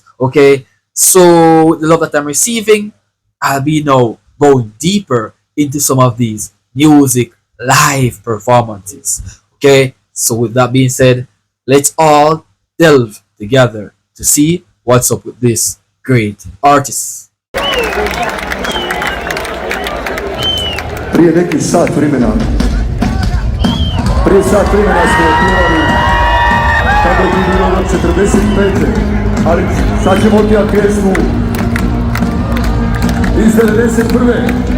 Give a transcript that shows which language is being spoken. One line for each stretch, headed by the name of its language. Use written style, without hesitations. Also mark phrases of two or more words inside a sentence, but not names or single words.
English: Okay, so with the love that I'm receiving, I'll be now going deeper into some of these music live performances. Okay, so with that being said, let's all delve together to see what's up with this great artist.
Bosnian: Prije nekih sat vremena smo otpjevali kako je ti bilo od 45. Ali sad ćemo otpjevati pjesmu iz 91.